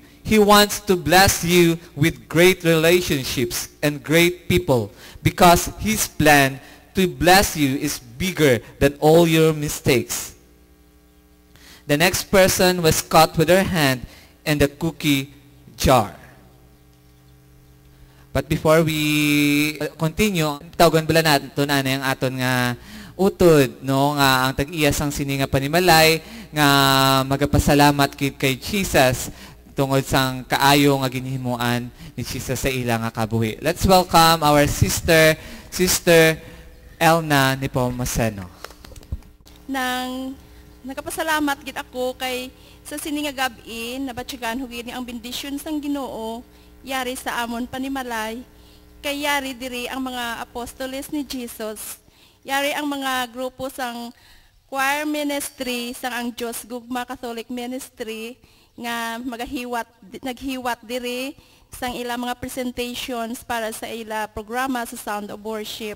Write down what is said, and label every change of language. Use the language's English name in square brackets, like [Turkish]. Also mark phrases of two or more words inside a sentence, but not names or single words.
[English] He wants to bless you with great relationships and great people because His plan to bless you is bigger than all your mistakes. The next person was caught with her hand in the cookie jar. But before we continue, [Filipino] tawagan bala natin ito na yung [Hiligaynon] aton nga utod, [Filipino] no? [Hiligaynon] Nga ang tag-iyas ang sini nga panimalay, nga magapasalamat kay Jesus tungod sang kaayo nga ginhimuan ni Jesus sa ilang nga kabuhi. [English] Let's welcome our Sister Elna Nepomuceno. [Hiligaynon] Nagapasalamat gid ako kay sa sini nga gabi nabatyagan hugid ni ang bendisyon sang Ginoo yari sa amon panimalay kay yari diri ang mga apostoles ni Jesus, yari ang mga grupo sang choir ministry sang ang Diyos Gugma Catholic Ministry nga naghiwat diri sang ila mga presentations para sa ila programa sa Sound of Worship.